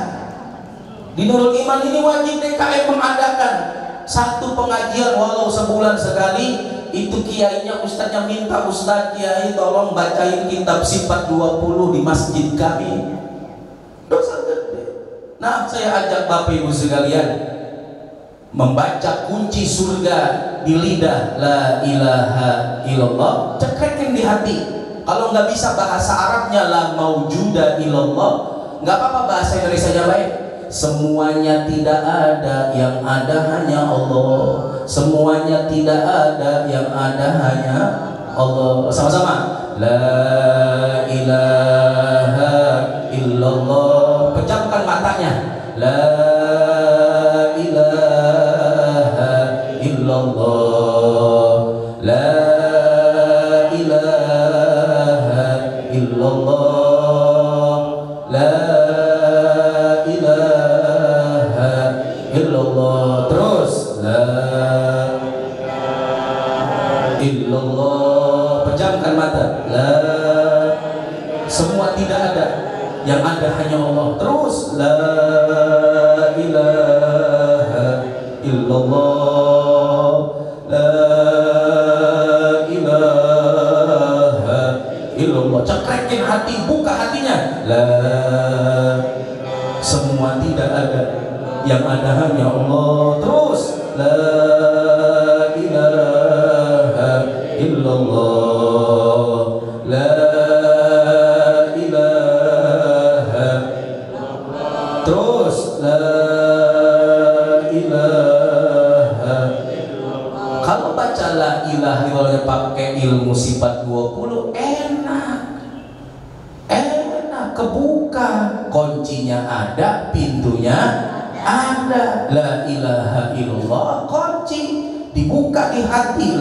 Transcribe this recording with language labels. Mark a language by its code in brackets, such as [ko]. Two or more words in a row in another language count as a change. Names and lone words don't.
[id] Di Nurul Iman ini wajib DKM mengadakan satu pengajian walau sebulan sekali. Itu kiainya, ustaznya minta, ustaz kiai tolong bacain kitab sifat 20 di masjid kami. Dosa gede. Nah, saya ajak Bapak Ibu sekalian membaca kunci surga di lidah, [ar] لا إله إلا الله, [id] cekrekin di hati. Kalau nggak bisa bahasa Arabnya [ar] لا موجود إلا الله, [id] nggak apa-apa bahasa Indonesianya baik. Semuanya tidak ada, yang ada hanya Allah. Semuanya tidak ada, yang ada hanya Allah. Sama-sama, [ar] لا إله إلا الله. [id] Pejamkan matanya, [ar] لا إله إلا الله، لا إله إلا الله، لا إله إلا الله. [id] Terus [ar] لا إلا الله, [id] pejamkan mata, la, semua tidak ada, yang ada hanya Allah. [ar] Terus لا إله إلا الله، لا إله إلا الله. [id] Cekrekin hati, buka hatinya, la, semua tidak ada, yang ada hanya Allah. [ar] Terus لا إله إلا الله، لا إله, terus لا إله. [id] Kalau baca [ar] لا إله إلا الله [id] pakai ilmu sifat 20, enak, kebuka, kuncinya ada, pintunya ada. [ar] لا إله إلا الله, [id] kunci dibuka di hati.